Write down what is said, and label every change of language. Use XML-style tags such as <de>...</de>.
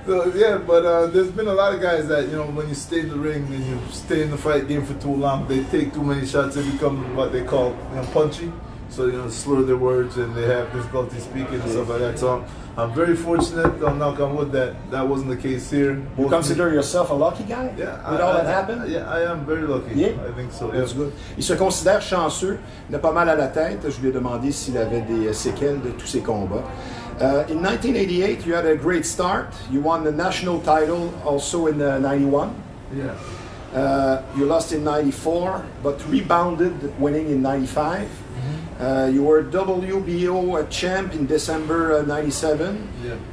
<en>So yeah, but there's been a lot of guys that, you know, when you stay in the ring and you stay in the fight game for too long, they take too many shots. They become what they call, you know, punchy. So, you know, slur their words and they have difficulty speaking and stuff like that. So I'm very fortunate, I'll knock on wood, that wasn't the case here. You consider yourself a lucky guy? Yeah. With all that happened? Yeah, I am very lucky. Yeah? I think so. That's good.</en> <fr>Il se considère chanceux. Il a pas mal à la tête. Je lui ai demandé s'il avait des séquelles de tous ses combats.</fr> <en>In 1988, you had a great start. You won the national title also in 91. Yeah. You lost in 94, but rebounded winning in 95. You were WBO champ in December 97. Yeah.</en>